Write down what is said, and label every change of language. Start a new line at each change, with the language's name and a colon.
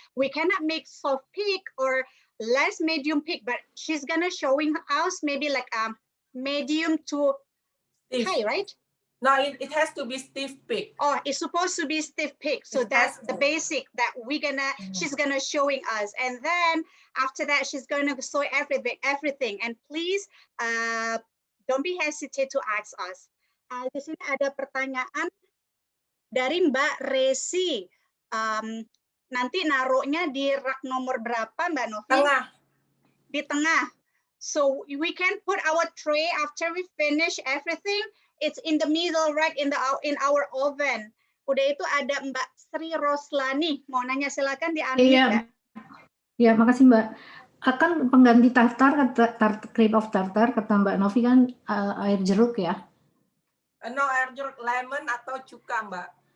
English: We cannot make soft peak or less medium peak, but she's gonna showing us maybe like medium to high, right? No, it has to be stiff peak. Oh, it's supposed to be stiff peak. So that's the basic that she's gonna showing us. And then after that, she's gonna show everything. And please, don't be hesitate to ask us.
Indonesian: Di sini ada pertanyaan dari Mbak Resi. Nanti naruhnya di rak nomor berapa, Mbak Novi? Tengah. Di tengah.
English: So we can put our tray after we finish everything. It's in the middle, right in our oven.
Indonesian: Udah itu ada Mbak Sri Roslani. Mau nanya silakan di unmute. Iya, ya, makasih Mbak. Akan pengganti tartar, cream of tartar, kata Mbak Novi kan air jeruk ya? No, air jeruk, lemon atau cuka Mbak.